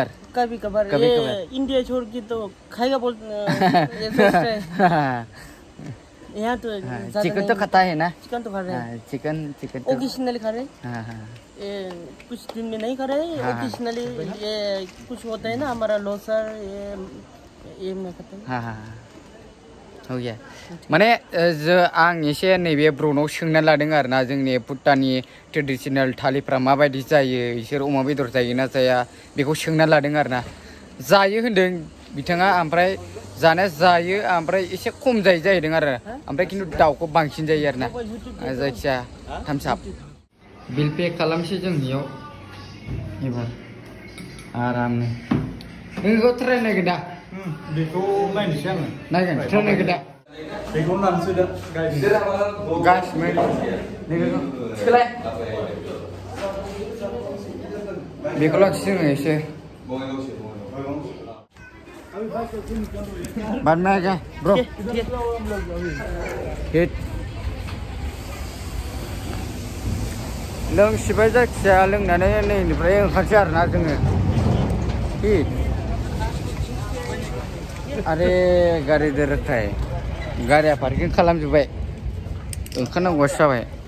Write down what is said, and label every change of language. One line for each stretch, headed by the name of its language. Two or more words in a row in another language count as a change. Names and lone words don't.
Hindi: कभी कभार ये इंडिया छोड़ के तो खाएगा बोल ये सोचते हैं यहाँ तो ज्यादा चिकन नहीं तो खाता है ना चिकन तो खा रहे हैं चिकन तो ओकेशनली खा रहे हैं हाँ हाँ ये कुछ दिन में नहीं खा रहे हैं ओकेशनली ये कुछ होता है ना हमारा लोसर ये में खाता है हाँ हाँ हो गया
Bodo: माने आं एसे नैबे ब्रनाव सोंना लादों आरोना जोंनि भुटाननि ट्रेडिशनेल थालिफ्रा माबायदि जायो बिसोर अमा बेदर जायो ना जाया बेखौ सोंना लादों आरोना जायो होनदों बिथाङा ओमफ्राय जानाया जायो ओमफ्राय एसे खम जायो जाहैदों आरो ओमफ्राय खिन्थु दाउखौ बांसिन जायो आरोना जायखिया थामसाब
English: bill pay
Bodo: खालामसै जों बेयाव एबार आरामनो नोंखौ ट्राइ नायगोन दा बेखौ नायनोसै आङो नायगोन ट्राइ नायगोन दा बेखौ नायनोसै दा गाइस मेन नोंखौ सोलाय बेखौ लाखियो जोङो एसे
Hindi: बाद में क्या
Bodo: ब्रो हिट लोंसिबाय जायखिजाया लोंनानै नैनिफ्राय ओंखारसै आरोना जोङो हिट आरे गारि दोरखाय गारिया पार्किं खालामजोब्बाय ओंखारनांगौआसो जाबाय